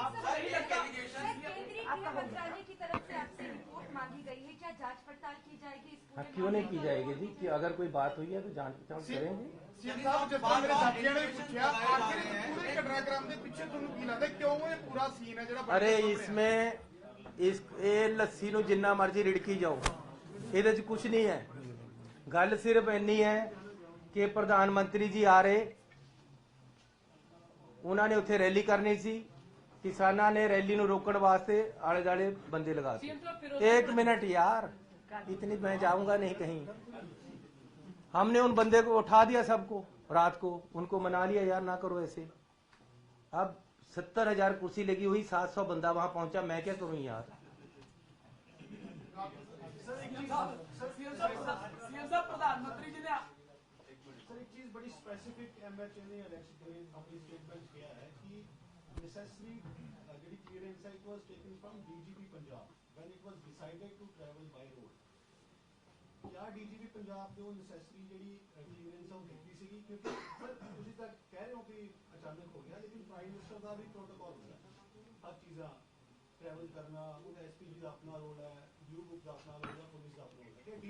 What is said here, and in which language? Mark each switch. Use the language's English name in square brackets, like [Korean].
[Hindi] आपका मंत्रालय की तरफ से आपसे रिपोर्ट मांगी गई है, क्या जांच पड़ताल की जाएगी इस पूरे? क्यों नहीं की जाएगी जी? कि अगर कोई बात हुई है तो जांच पड़ताल करेंगे। सीएम साहब जिस तरह मेरे साथियों ने पूछा आखिर पूरे घटनाक्रम के पीछे [Punjabi] ਤੁਹਾਨੂੰ ਕੀ ਲੱਗਦਾ ਕਿਉਂ ਇਹ ਪੂਰਾ ਸੀਨ ਹੈ ਜਿਹੜਾ [Hindi] अरे इसमें [Punjabi] ਇਹ ਲੱਸੀ ਨੂੰ ਜਿੰਨਾ ਮਰਜ਼ੀ ਰਿੜਕੀ ਜਾਓ, ਇਹਦੇ 'ਚ ਕੁਝ ਨਹੀਂ ਹੈ। ਗੱਲ ਸਿਰਫ ਇੰਨੀ ਹੈ ਕਿ ਪ੍ਰਧਾਨ ਮੰਤਰੀ ਜੀ ਆ ਰਹੇ, ਉਹਨਾਂ ਨੇ ਉੱਥੇ ਰੈਲੀ ਕਰਨੀ ਸੀ, ਕਿਸਾਨਾਂ ਨੇ रैली ਨੂੰ रोकने वास्ते आले दुआले बंदे लगा दिए। [Hindi] 1 मिनट यार, इतनी मैं जाऊंगा नहीं कहीं। हमने उन बंदे को उठा दिया, सबको रात को उनको मना लिया, यार ना करो ऐसे। अब 70,000 कुर्सी लगी हुई, 700 बंदा वहां पहुंचा, मैं क्या करूं यार? प्रधानमंत्री जी ने सर एक चीज बड़ी स्पेसिफिक एमएचए ने अपनी स्टेटमेंट किया है कि [English] necessary ਜਿਹੜੀ clearance it was taken from DGP Punjab when it was decided to travel by road। [Hindi] क्या DGP पंजाब ने वो [Punjabi] necessary ਜਿਹੜੀ clearance ਉਹ ਦਿੱਤੀ ਸੀਗੀ? ਕਿਉਂਕਿ ਸਰ ਤੁਸੀਂ ਤਾਂ ਕਹਿ ਰਹੇ ਹੋ ਕਿ ਅਚਾਨਕ ਹੋ ਗਿਆ, ਲੇਕਿਨ ਪ੍ਰਾਈਮ ਮਿਨਿਸਟਰ ਦਾ ਵੀ ਪ੍ਰੋਟੋਕਾਲ ਹੁੰਦਾ ਹੈ, ਹਰ ਚੀਜ਼ਾਂ [Hindi] ट्रैवल करना, वो एसपीजी का अपना रोल है, ब्लू बुक का अपना रोल है, पुलिस का अपना रोल है।